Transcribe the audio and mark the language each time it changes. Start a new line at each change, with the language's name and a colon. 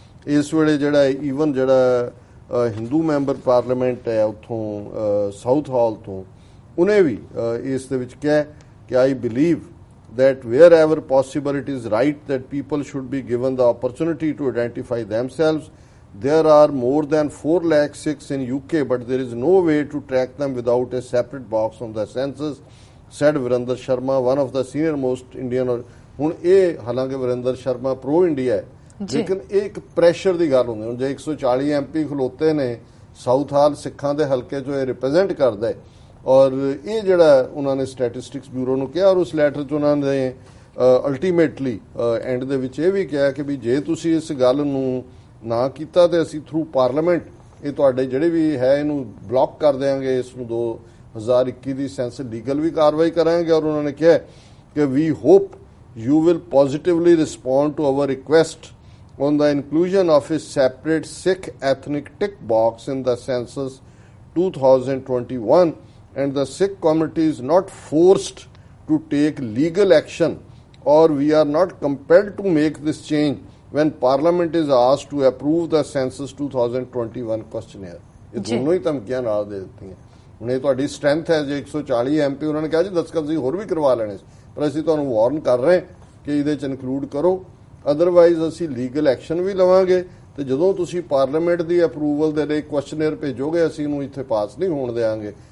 Punjabi: ਇਸ ਵੇਲੇ ਜਿਹੜਾ ਈਵਨ ਜਿਹੜਾ ਹਿੰਦੂ ਮੈਂਬਰ ਪਾਰਲੀਮੈਂਟ ਹੈ ਉੱਥੋਂ ਸਾਊਥ ਹਾਲ ਤੋਂ, ਉਹਨੇ ਵੀ ਇਸ ਦੇ ਵਿੱਚ ਕਿਹਾ ਕਿ
English: I believe that wherever possible it is right that people should be given the opportunity to identify themselves. There are more than 4 lakh Sikhs in UK, but there is no way to track them without a separate box on the census, said Virender Sharma, one of the senior most Indian.
Punjabi: ਹੁਣ ਇਹ ਹਾਲਾਂਕਿ Virinder Sharma pro India ਹੈ, ਲੇਕਿਨ ਇਹ ਇੱਕ pressure ਦੀ ਗੱਲ ਹੁੰਦੀ। ਹੁਣ ਜੇ 140 MP ਖਲੋਤੇ ਨੇ ਸਾਊਥ ਹਾਲ ਸਿੱਖਾਂ ਦੇ ਹਲਕੇ 'ਚੋਂ, ਇਹ ਰਿਪਰੈਜ਼ੈਂਟ ਕਰਦਾ ਹੈ। ਔਰ ਇਹ ਜਿਹੜਾ ਉਹਨਾਂ ਨੇ ਸਟੈਟਿਸਟਿਕਸ ਬਿਊਰੋ ਨੂੰ ਕਿਹਾ, ਔਰ ਉਸ ਲੈਟਰ 'ਚ ਉਹਨਾਂ ਨੇ ਅਲਟੀਮੇਟਲੀ ਐਂਡ ਦੇ ਵਿੱਚ ਇਹ ਵੀ ਕਿਹਾ ਕਿ ਵੀ ਜੇ ਤੁਸੀਂ ਇਸ ਗੱਲ ਨੂੰ ਨਾ ਕੀਤਾ ਤੇ ਅਸੀਂ ਥਰੂ ਪਾਰਲੀਮੈਂਟ ਇਹ ਤੁਹਾਡੇ ਜਿਹੜੇ ਵੀ ਹੈ ਇਹਨੂੰ ਬਲੌਕ ਕਰ ਦੇਵਾਂਗੇ, ਇਸ ਨੂੰ 2021 ਦੀ ਸੈਂਸ ਲੀਗਲ ਵੀ ਕਾਰਵਾਈ ਕਰਾਂਗੇ। ਔਰ ਉਹਨਾਂ ਨੇ ਕਿਹਾ ਕਿ
English: We hope you will positively respond to our request on the inclusion of a separate Sikh ethnic tick box in the census 2021, and the Sikh community is not forced to take legal action, or we are not compelled to make this change when Parliament is asked to approve the census 2021 questionnaire.
Punjabi: ਇਹ ਦੋਨੋਂ ਹੀ ਧਮਕੀਆਂ ਨਾਲ ਦੇ ਦਿੱਤੀਆਂ। ਹੁਣ ਇਹ ਤੁਹਾਡੀ strength ਹੈ ਜੇ 140 MP ਉਹਨਾਂ ਨੇ ਕਿਹਾ ਜੀ ਦਸਤਖਤ ਤੁਸੀਂ ਹੋਰ ਵੀ ਕਰਵਾ ਲੈਣੇ, ਪਰ ਅਸੀਂ ਤੁਹਾਨੂੰ ਵਾਰਨ ਕਰ ਰਹੇ ਕਿ ਇਹਦੇ 'ਚ ਇਨਕਲੂਡ ਕਰੋ, ਅਦਰਵਾਈਜ਼ ਅਸੀਂ ਲੀਗਲ ਐਕਸ਼ਨ ਵੀ ਲਵਾਂਗੇ ਤੇ ਜਦੋਂ ਤੁਸੀਂ ਪਾਰਲੀਮੈਂਟ ਦੀ ਅਪਰੂਵਲ ਦੇ ਲਈ ਕੁਐਸਚਨੇਅਰ ਭੇਜੋਗੇ ਅਸੀਂ ਇਹਨੂੰ ਇੱਥੇ ਪਾਸ ਨਹੀਂ ਹੋਣ ਦੇਵਾਂਗੇ।